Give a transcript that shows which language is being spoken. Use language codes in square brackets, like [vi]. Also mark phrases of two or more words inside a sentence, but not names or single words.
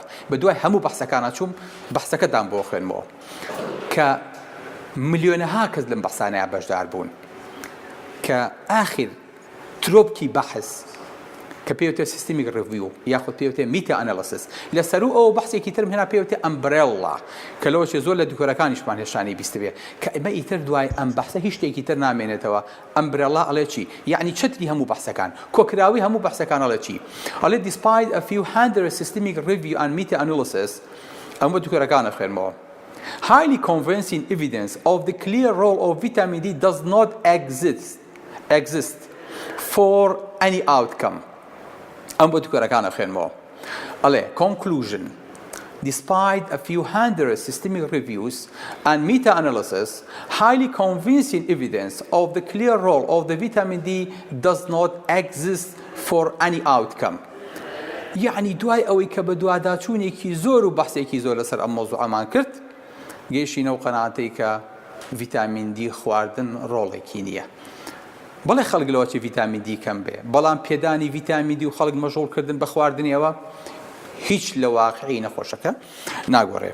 [ckb] بە دوای هەموو بەحسەکانە چووم بەحسەکەتان بۆ خوێنمەوە کە ملیۆنەها کەس لەم بەحسانەیە بەشدار بوون کە ئاخر ترۆپکی بەحث کە پێوتێ [en] systemic review [ckb] یاخود پێوتێ [en] meta analysis [ckb] لەسەر ئەو بەحسێکی ترم هێنا پێوتێ ئەمبرێڵا کە لەوەشێ زۆر لە دوکۆرەکانیشمان هێشانی بیست بێ کە ئەمە ئیتر دوای ئەم بەحسە هیچ شتێکی تر نامێنێتەوە. ئەمبرێڵا ئەڵێ چی؟ یعنی چتری هەموو بەحسەکان کۆکراوی هەموو بەحسەکان ئەڵێ چی؟ [en] ئەڵێ despite a few hundred systemic review and meta analysis [ckb] ئەمە دوکۆرەکانە خوێنمەوە. [en] Highly convincing evidence of the clear role of vitamin D does not exist for any outcome. [ckb] ئەم بۆ دوکۆرەکانە خوێنمەوە. [en] ئەڵێ conclusion despite a few hundred systemic reviews and meta-analysis, highly convincing evidence of the clear role of the vitamin D does not exist for any outcome. [ckb] يعني دوای ئەوەی کە بە دوواداچوونێکی زۆر و بەحسێکی زۆر لەسەر ئەم مۆزوعەمان کرد گەیشتینەوە قەناعەتەی کە ڤیتامین دی خواردن ڕۆڵێکی نییە. بەڵێ خەڵک لەوە چی ڤیتامین دی کەم بێ بەڵام پێدانی ڤیتامین دی و خەڵک مەژۆڵکردن بە خواردنیەوە هیچ لە واقعی نەخۆشەکە ناگۆڕێ.